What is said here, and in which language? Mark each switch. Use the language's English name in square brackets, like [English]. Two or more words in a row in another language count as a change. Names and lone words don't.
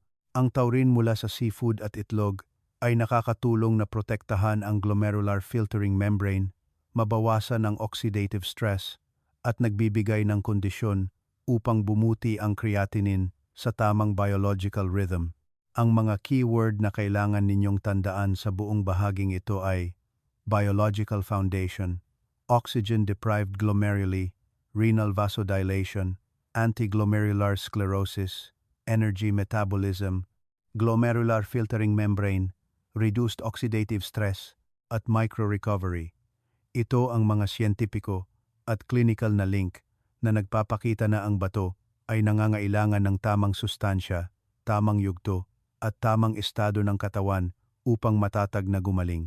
[Filipino] Ang taurine mula sa seafood at itlog ay nakakatulong na protektahan ang [English] glomerular filtering membrane, [Filipino] mabawasan ang [English] oxidative stress, [Filipino] at nagbibigay ng kondisyon upang bumuti ang creatinine sa tamang [English] biological rhythm. [Filipino] Ang mga keyword na kailangan ninyong tandaan sa buong bahaging ito ay [English] biological foundation, oxygen-deprived glomeruli, renal vasodilation, anti-glomerular sclerosis, energy metabolism, glomerular filtering membrane, reduced oxidative stress, [Filipino] at micro-recovery. Ito ang mga siyentipiko at clinical na link na nagpapakita na ang bato ay nangangailangan ng tamang sustansya, tamang yugto, at tamang estado ng katawan upang matatag na gumaling.